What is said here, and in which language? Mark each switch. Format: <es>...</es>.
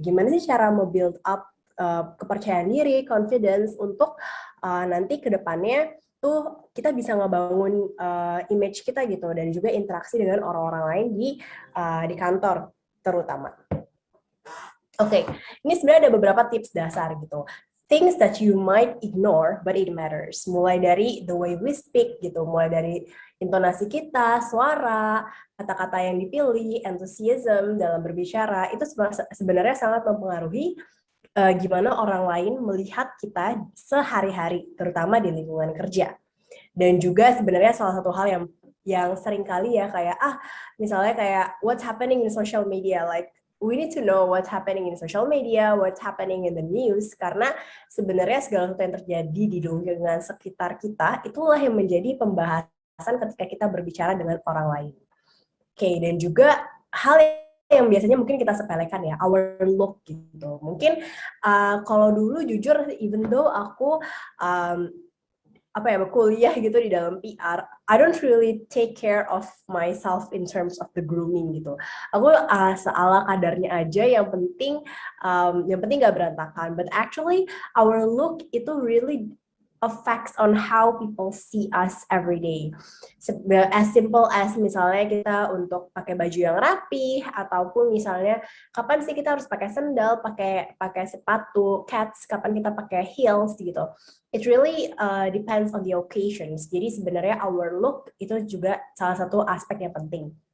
<id>Gimana sih cara build up kepercayaan diri, confidence untuk nanti ke depannya tuh kita bisa ngebangun image kita gitu dan juga interaksi dengan orang-orang lain di kantor terutama. Oke, ini sebenarnya ada beberapa tips dasar gitu.</id> <en>Things that you might ignore but it matters.</en> <id>Mulai dari</id> <en>the way we speak</en> <id>gitu, mulai dari intonasi kita, suara, kata-kata yang dipilih, enthusiasm dalam berbicara, itu sebenarnya sangat mempengaruhi gimana orang lain melihat kita sehari-hari, terutama di lingkungan kerja. Dan juga sebenarnya salah satu hal yang sering kali ya kayak misalnya kayak</id> <en>what's happening in social media, like we need to know what's happening in social media, what's happening in the news,</en> <id>karena sebenarnya segala sesuatu yang terjadi di lingkungan sekitar kita itulah yang menjadi pembahasan ketika kita berbicara dengan orang lain. Oke, dan juga hal yang biasanya mungkin kita sepelekan ya,</id> <en>our look</en> <id>gitu. Mungkin kalau dulu jujur,</id> <en>even though</en> <id>aku kuliah gitu di dalam PR,</id> <en>I don't really take care of myself in terms of the grooming gitu.</en> <id>Aku seala kadarnya aja, yang penting nggak berantakan.</id> <en>But actually our look itu really affects on how people see us every day. As simple as</en> <id>misalnya kita untuk pakai baju yang rapi, ataupun misalnya kapan sih kita harus pakai sendal, pakai sepatu cats, kapan kita pakai heels gitu.</id> <en>It really depends on the occasions.</en> <id>Jadi sebenarnya our look itu juga salah satu aspek yang penting.</id>